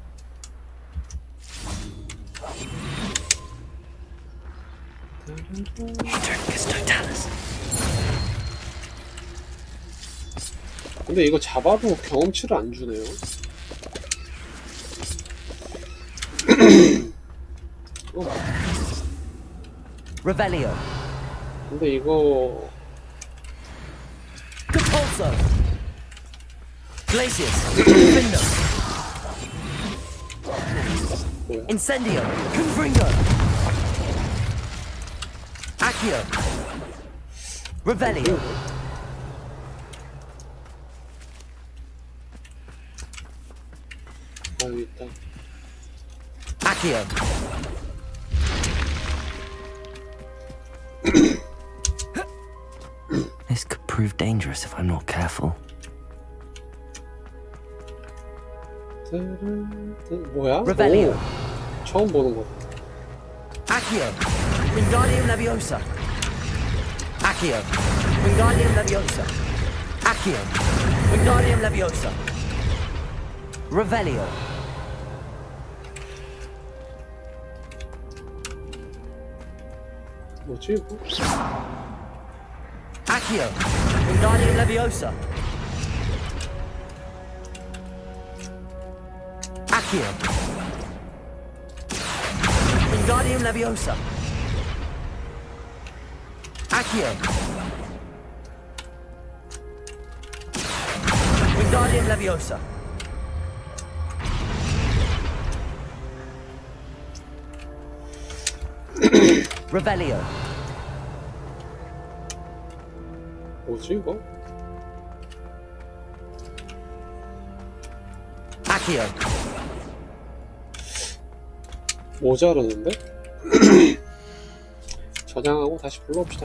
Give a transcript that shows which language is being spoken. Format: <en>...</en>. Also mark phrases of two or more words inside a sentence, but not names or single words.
<ko>근데 이거 잡아도 경험치를 안 주네요. Revelio. 근데 이거 Capulso. Glacius. Confringo. 뭐야? Incendio. Confringo. Accio. Revelio. 아, 여기 있다. Accio.</ko> <en>This could prove dangerous if I'm not careful.</en> <ko>뭐야? Revelio. 오, 처음 보는 거. Accio. Wingardium Leviosa. Accio. Wingardium Leviosa. Accio. Wingardium Leviosa. Revelio. 뭐지 이거? Accio. Wingardium Leviosa. Accio. Wingardium Leviosa. Accio. Wingardium Leviosa. Revelio. 뭐지 이거? Accio. 모자르는데? 저장하고 다시 불러봅시다.</ko>